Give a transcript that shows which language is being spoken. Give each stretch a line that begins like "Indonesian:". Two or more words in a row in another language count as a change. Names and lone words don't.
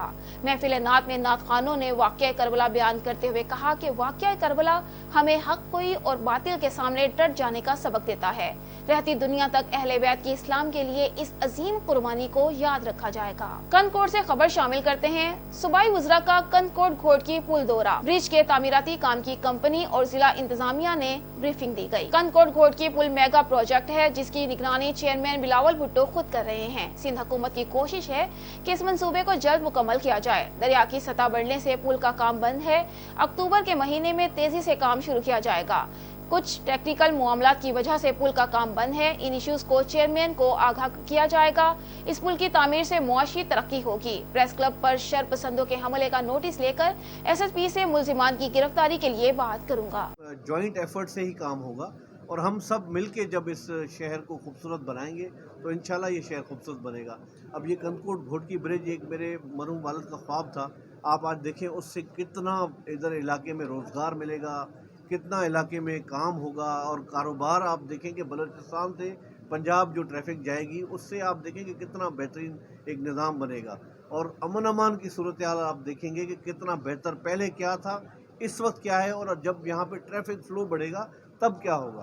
Urdu: محفل نعت میں نعت خوانوں نے واقعہ کربلا بیان کرتے ہوئے کہا کہ واقعہ کربلا ہمیں حق کوئی اور باطل کے سامنے ڈٹ جانے کا سبق دیتا ہے. رہتی دنیا تک اہل بیت کی اسلام کے لیے اس عظیم قربانی کو یاد رکھا جائے گا. کندکوٹ سے خبر شامل کرتے ہیں. صوبائی وزرا کا کندکوٹ گھوٹکی پل دورہ. برج کے تعمیراتی کام کی کمپنی اور ضلع انتظامیہ نے بریفنگ دی گئی. کندکوٹ گھوٹکی پل
English: mega project
Urdu: ہے، جس کی نگرانی چیئرمین بلاول بھٹو خود کر رہے ہیں. سندھ حکومت کی کوشش ہے کہ اس منصوبے کو جلد مکمل کیا جائے. دریا کی سطح بڑھنے سے پل کا کام بند ہے۔ اکتوبر کے مہینے میں تیزی سے کام شروع کیا جائے گا. کچھ ٹیکنیکل معاملات کی وجہ سے پل کا کام بند ہے. ان ایشوز کو چیئرمین کو آگاہ کیا جائے گا۔ اس پل کی تعمیر سے معاشی ترقی ہوگی.
English: press club
Urdu: پر شر پسندوں کے حملے کا نوٹس لے کر SSP سے ملزمان کی گرفتاری کے لیے بات کروں گا.
English: joint effort
Urdu: سے ہی کام ہوگا اور ہم سب مل کے جب اس شہر کو خوبصورت بنائیں گے تو ان شاء اللہ یہ شہر خوبصورت بنے گا. اب یہ کندکوٹ گھوٹکی برج ایک میرے مرحوم والد کا خواب تھا. آپ آج دیکھیں اس سے کتنا ادھر علاقے میں روزگار ملے گا، کتنا علاقے میں کام ہوگا اور کاروبار. آپ دیکھیں کہ بلوچستان سے پنجاب جو ٹریفک جائے گی اس سے آپ دیکھیں کہ کتنا بہترین ایک نظام بنے گا اور امن امان کی صورت حال آپ دیکھیں گے کہ کتنا بہتر پہلے کیا تھا، اس وقت کیا ہے اور جب یہاں پے
English: traffic flow
Urdu: بڑھے گا تب کیا ہوگا.